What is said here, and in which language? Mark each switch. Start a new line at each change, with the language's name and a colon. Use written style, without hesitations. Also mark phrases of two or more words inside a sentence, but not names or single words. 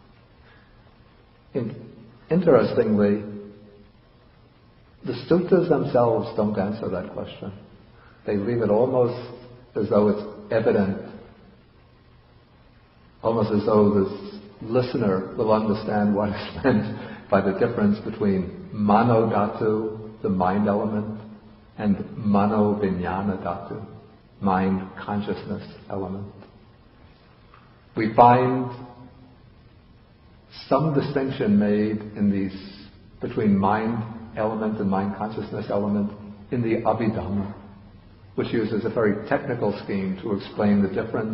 English: Interestingly, the suttas themselves don't answer that question. They leave it almost as though it's evident, almost as though this listener will understand what is meant by the difference between
Pali: mano dhatu,
English: the mind element, and
Pali: mano vijnana dhatu,
English: mind consciousness element. We find some distinction made in these between mind element and mind consciousness element in the Abhidhamma, which uses a very technical scheme to explain the difference.